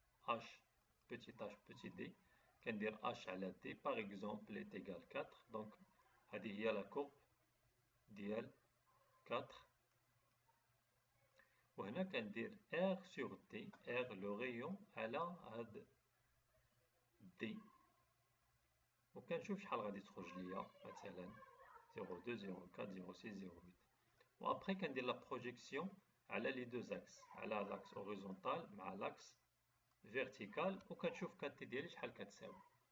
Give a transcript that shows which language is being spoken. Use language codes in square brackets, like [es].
[fr] H petit d. [ar] كندير H على D [fr] par exemple est égal 4. [ar] Donc هذه هي la courbe ديال 4. وهنا كندير R sur D. [fr] R le rayon [ar] على هاد D. وكنشوف شحال غادي تخرج ليا مثلا 0,2 0,4 0,6 0,8. وابخي كندير لا بروجيكسيون على لي دو زاكس، على لاكس اوريزونتال مع لاكس فيرتيكال، وكنشوف كاتي ديالي شحال كتساوي.